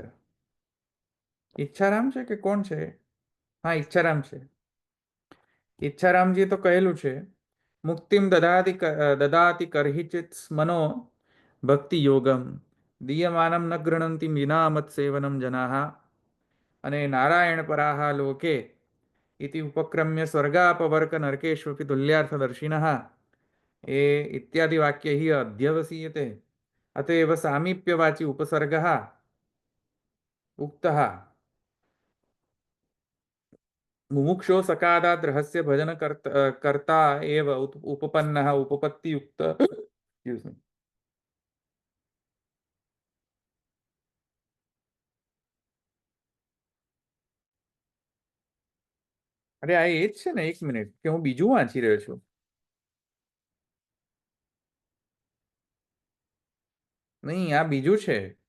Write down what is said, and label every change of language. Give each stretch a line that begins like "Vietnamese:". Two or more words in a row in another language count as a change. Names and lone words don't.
Gujarati: ઈચ્છારામ છે કે કોણ છે? હા ઈચ્છારામ છે. ઈચ્છારામજી તો કહેલું છે,
Sanskrit: મુક્તિમ દદાતિ કરહિચિત મનો ભક્તિ યોગમ દીયમાનમ ન ગૃણંતિ વિના મત સેવનમ જનાહ અને નારાયણ પરાહ લોકે इति उपक्रम्य स्वर्गापवर्क नरकेष्वपि तुल्यार्थदर्शिनः ए इत्यादि वाक्य ही अध्यवसीयते अतएव सामीप्यवाची उपसर्गः उक्तः मुमुक्षो सकादात् रहस्य भजन कर्ता एव उपपन्नः उपपत्तियुक्त
Gujarati: અરે આ એ જ છે ને, 1 મિનિટ, કે હું બીજું વાંચી રહ્યો છું. નહીં, આ બીજું છે.